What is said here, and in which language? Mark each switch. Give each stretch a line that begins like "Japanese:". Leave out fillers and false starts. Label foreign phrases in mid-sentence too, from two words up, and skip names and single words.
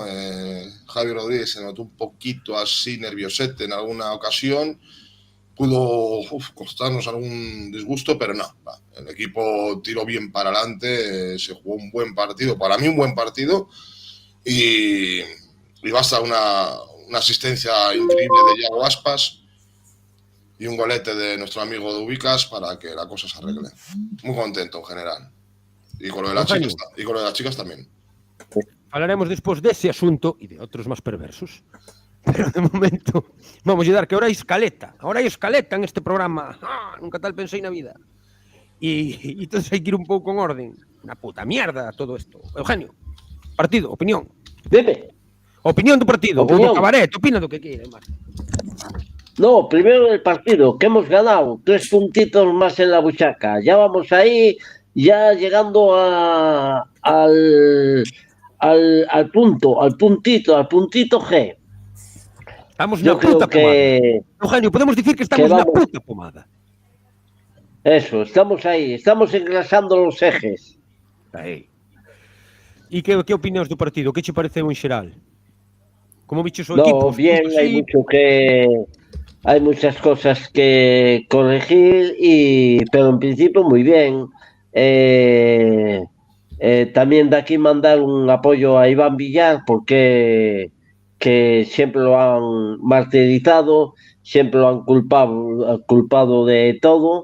Spanish: Javi Rodríguez se notó un poquito así nerviosete en alguna ocasión, pudo costarnos algún disgusto, pero no, el equipo tiró bien para adelante, se jugó un buen partido, para mí un buen partido, y basta una asistencia increíble de Iago Aspas y un golete de nuestro amigo de Ubicas para que la cosa se arregle. Muy contento en general. Y con lo de las chicas también.
Galician: Falaremos despois dese asunto e de outros máis perversos. Pero de momento vamos a dar que ahora hai escaleta. Ahora hai escaleta en este programa. Nunca tal pensei na vida. E entonces hai que ir un pouco en orden.
Spanish: Una puta mierda
Galician: todo isto. Eugenio, partido, opinión.
Spanish: Dime.
Galician: Opinión do partido. Opinión. O do cabaret, opina do que queira.
Spanish: No, primero el partido, que hemos ganado 3 puntitos más en la buchaca. Ya vamos ahí, ya llegando al puntito G. Estamos Yo
Galician: na puta
Spanish: creo que...
Galician: pomada. Eugenio, podemos dicir que estamos na puta pomada.
Spanish: Eso, estamos ahí, estamos engrasando los ejes.
Galician: Aí. E que opinións do partido? Que che pareceu en xeral? Como biches o equipo?
Spanish: No, bien, hay muchas cosas que corregir, pero en principio muy bien. También de aquí mandar un apoyo a Iván Villar, porque que siempre lo han martirizado, siempre lo han culpado de todo.